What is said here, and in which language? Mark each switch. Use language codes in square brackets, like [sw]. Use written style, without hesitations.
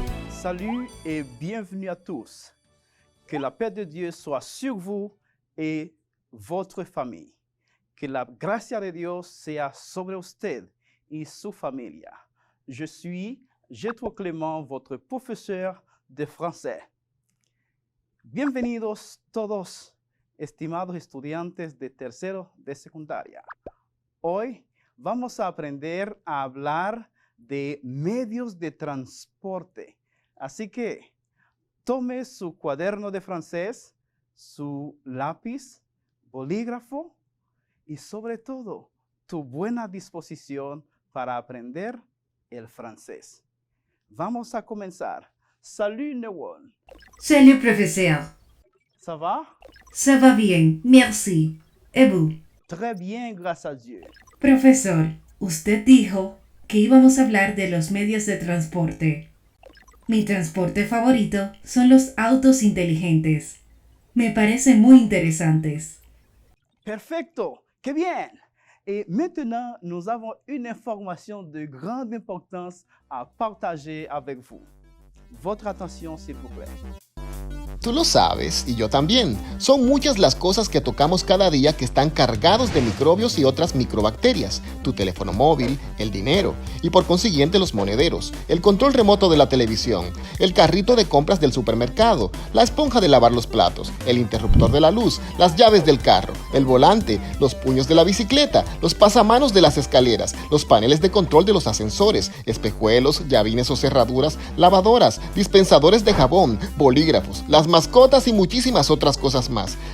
[fr] Salut et bienvenue à tous. Que la paix de Dieu soit sur vous et votre famille. [es] Que la gracia de Dios sea sobre usted y su familia. [fr] Je suis Jethro Clément, votre professeur de français. [es] Bienvenidos todos, estimados estudiantes de tercero de secundaria. Hoy vamos a aprender a hablar de medios de transporte. Así que tome su cuaderno de francés, su lápiz, bolígrafo y sobre todo tu buena disposición para aprender el francés. Vamos a comenzar. Salut Newon. [fr] Salut professeur. Ça va? Ça va bien, merci. ¿Et vous? Très bien, grâce à Dieu. [es] Profesor, usted dijo que íbamos a hablar de los medios de transporte. Mi transporte favorito son los autos inteligentes. Me parecen muy interesantes. Perfecto, qué bien. [fr] Et maintenant, nous avons une information de grande importance à partager avec vous. Votre attention, s'il vous plaît. [es] Tú lo sabes, y yo también. Son muchas las cosas que tocamos cada día que están cargados de microbios y otras microbacterias. Tu teléfono móvil, el dinero, y por consiguiente los monederos, el control remoto de la televisión, el carrito de compras del supermercado, la esponja de lavar los platos, el interruptor de la luz, las llaves del carro, el volante, los puños de la bicicleta, los pasamanos de las escaleras, los paneles de control de los ascensores, espejuelos, llavines o cerraduras, lavadoras, dispensadores de jabón, bolígrafos, las mascotas y muchísimas otras cosas más.